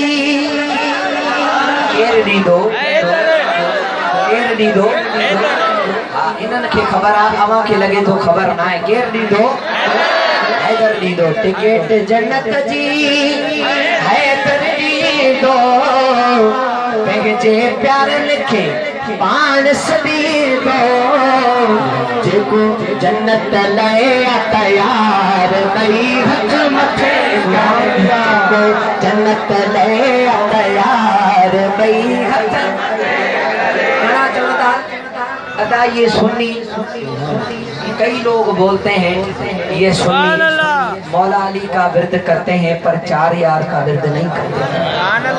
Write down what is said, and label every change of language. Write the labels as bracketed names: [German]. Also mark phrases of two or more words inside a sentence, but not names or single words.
[Sindhi] केर ॾींदो केर ॾींदो इन्हनि खे ख़बर आहे अवां खे लॻे थो ख़बर न आहे केर ॾींदो हैदर ॾींदो टिकट जन्नत जी हैदर ॾींदो पंहिंजे प्यारनि खे पाण सॾींदो जेको जन्नत लाइ तयार भई हथ मथे जन्नत लाइ तयार भई हथ अदा [Urdu] یہ سنی کئی لوگ بولتے ہیں یہ سنی مولا علی کا ورد کرتے ہیں پر 4 یار کا ورد نہیں کرتے.